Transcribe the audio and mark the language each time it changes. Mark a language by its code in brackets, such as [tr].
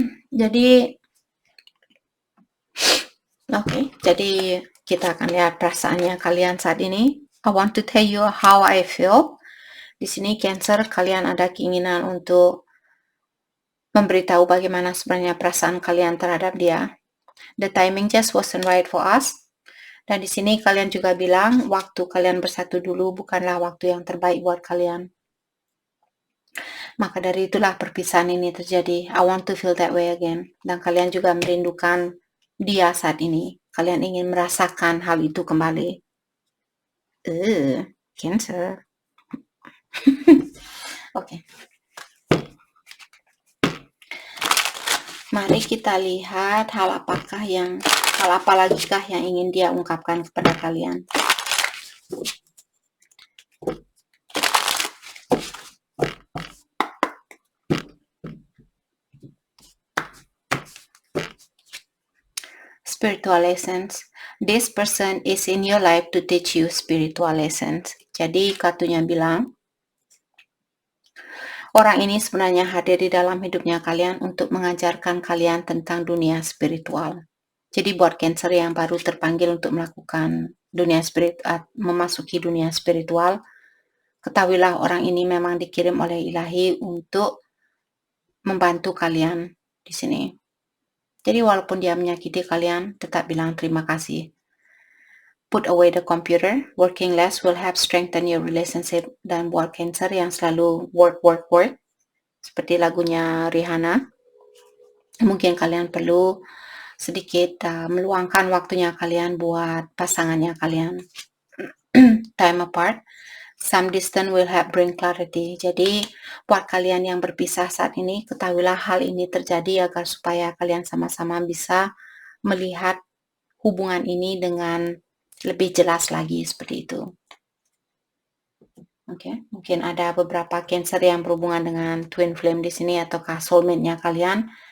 [id] Jadi jadi kita akan lihat perasaannya kalian saat ini. [en] I want to tell you how I feel. [id] Di sini Cancer, kalian ada keinginan untuk memberitahu bagaimana sebenarnya perasaan kalian terhadap dia. [en] The timing just wasn't right for us. [id] Dan di sini kalian juga bilang waktu kalian bersatu dulu bukanlah waktu yang terbaik buat kalian. Maka dari itulah perpisahan ini terjadi. [en] I want to feel that way again. [id] Dan kalian juga merindukan dia saat ini. Kalian ingin merasakan hal itu kembali. Cancer. Oke. Mari kita lihat hal apa lagikah yang ingin dia ungkapkan kepada kalian. [en] Spiritual lessons. This person is in your life to teach you spiritual lessons. [id] Jadi kartunya bilang, orang ini sebenarnya hadir di dalam hidupnya kalian untuk mengajarkan kalian tentang dunia spiritual. Jadi buat Cancer yang baru terpanggil untuk melakukan memasuki dunia spiritual, ketahuilah orang ini memang dikirim oleh Ilahi untuk membantu kalian di sini. Jadi walaupun dia menyakiti kalian, tetap bilang terima kasih. [en] Put away the computer. Working less will help strengthen your relationship. [id] Dan buat Cancer yang selalu work, seperti lagunya Rihanna, mungkin kalian perlu sedikit meluangkan waktunya kalian buat pasangannya kalian. [en] Time apart. Some distance will help bring clarity. [id] Jadi buat kalian yang berpisah saat ini, ketahuilah hal ini terjadi agar supaya kalian sama-sama bisa melihat hubungan ini dengan lebih jelas lagi, seperti itu. Oke, mungkin ada beberapa Cancer yang berhubungan dengan twin flame di sini ataukah soulmate-nya kalian.